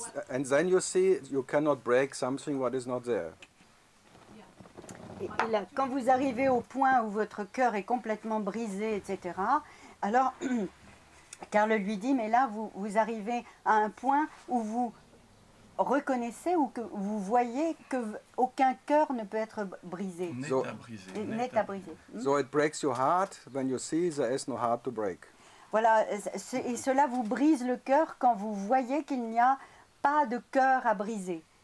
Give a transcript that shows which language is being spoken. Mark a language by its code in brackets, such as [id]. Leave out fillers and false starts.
[en] And then you see you cannot break something what is not there. [fr] Et là, quand vous arrivez au point où votre cœur est complètement brisé, etc., alors Karl lui dit, mais là, vous arrivez à un point où vous reconnaissez ou que vous voyez qu'aucun cœur ne peut être brisé. Net à briser. [en] So it breaks your heart when you see there is no heart to break. [fr] Voilà, et cela vous brise le cœur quand vous voyez qu'il n'y a pas de cœur à briser.